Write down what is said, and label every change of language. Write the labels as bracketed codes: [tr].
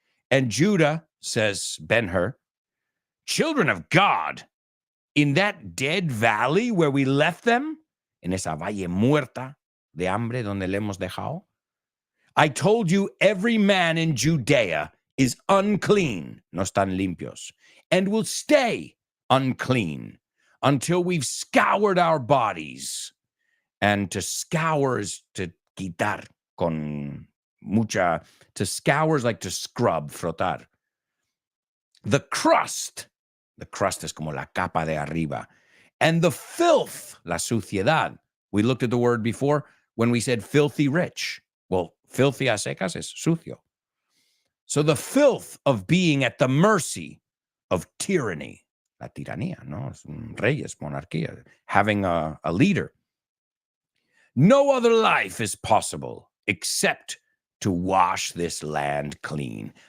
[en] And Judah, says Ben-Hur, children of God, in that dead valley where we left them, [es] en esa valle muerta de hambre donde le hemos dejado, [en] I told you every man in Judea is unclean, [es] no están limpios, [en] and will stay unclean until we've scoured our bodies. And to scour is to [es] quitar con mucha, [en] to scour is like to scrub, frotar. [es] The crust es como la capa de arriba. [en] And the filth, [es] la suciedad. [en] We looked at the word before when we said filthy rich. Well, filthy [es] a secas es sucio. [en] So the filth of being at the mercy of tyranny, [es] la tiranía, [en] no? [es] Reyes, monarquía, [en] having a leader. No other life is possible except to wash this land clean.